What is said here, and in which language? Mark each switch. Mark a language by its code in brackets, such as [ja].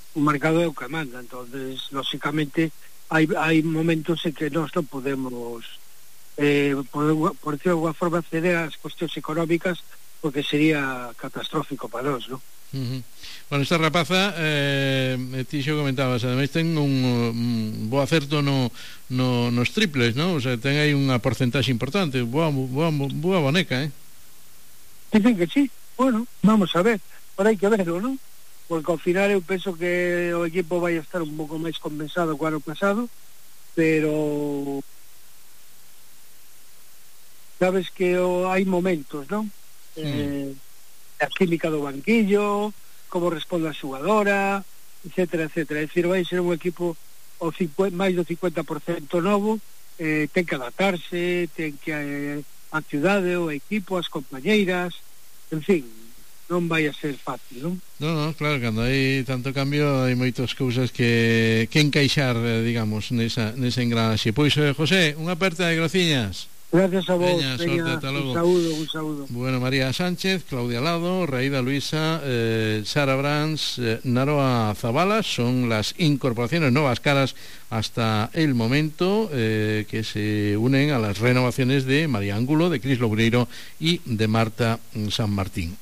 [gl] O mercado é o que manda. Entonces, lógicamente hai momentos en que nós non podemos [es] por decirlo de alguna forma [gl] ceder ás cuestións económicas, porque sería catastrófico para nós, ¿no? Bueno, esta rapaza, ti xo comentabas, ademais ten un bo acerto nos triples, ¿no? O sea, ten aí unha porcentaxe importante, boa boneca, ¿eh? [es] Dicen que sí, bueno, vamos a ver, ahora hai que verlo, ¿no? [gl] Porque ao final eu penso que o equipo vai estar un pouco máis compensado co ano pasado, pero sabes que hai momentos, non? Sí. A química do banquillo, como responde a xugadora, etcétera, etcétera. É dicir, vai ser un equipo o máis do 50% novo, ten que adaptarse, ten que a cidade, o equipo, as compañeiras, en fin. Non vai a ser fácil, non? No, claro, cando hai tanto cambio hai moitas cousas que encaixar, digamos, nesa engranaxe. Pois, José, unha aperta de grociñas. Gracias a vos. [es] Peña, suerte, hasta luego. Un saludo. Bueno, María Sánchez, Claudia Lado, Raída Luisa, Sara Brans, Naroa Zabala, son las incorporaciones, nuevas caras hasta el momento, que se unen a las renovaciones de María Ángulo, de Cris Lobreiro y de Marta San Martín.